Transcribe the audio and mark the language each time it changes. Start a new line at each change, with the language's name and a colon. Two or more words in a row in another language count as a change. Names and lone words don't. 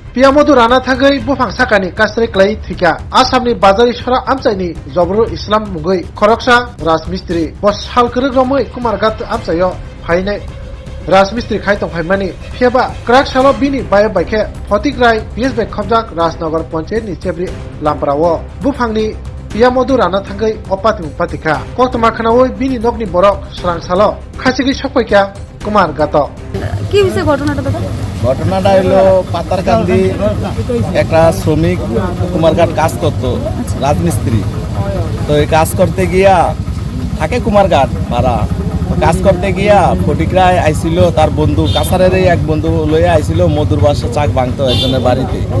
Kok Borok: पियामधु राना थागै बुफां साकानि कास्रे क्लाइ थिका आसामनि बाजारि सरा आमचाइनि जबरुल इस्लाम मुगै खरकसा राजमिस्त्रि बस हालकरक रमै कुमारघाट आमचाइयो फाइनाय राजमिस्त्रि खाइतं फाइमानि फेबा क्राक सालो बिनि बाय बाइखे फतिग्राय बिएसबे खबजाक राजनगर पञ्चायतनि चेब्रि लामप्रावो बुफांनि पियामधु राना थागै अपाति पातिका कक्तमा खानावै बिनि नगनि बरक स्रां सालो खासिगै सकैका कुमारघाट
Bangla: কি হয়েছে ঘটনাটা দাদা? ঘটনাটা হলো পাতারকান্দি একটা শ্রমিক কুমারঘাট কাজ করতো, রাজমিস্ত্রি। তো এই কাজ করতে গিয়া থাকে কুমারঘাট ভাড়া, কাজ করতে গিয়া ফটিকরায় আইছিল তার বন্ধু, কাছারেরই এক বন্ধু লইয়া আইছিল মধুর বাসা চাক ভাঙতো একজনের বাড়িতে।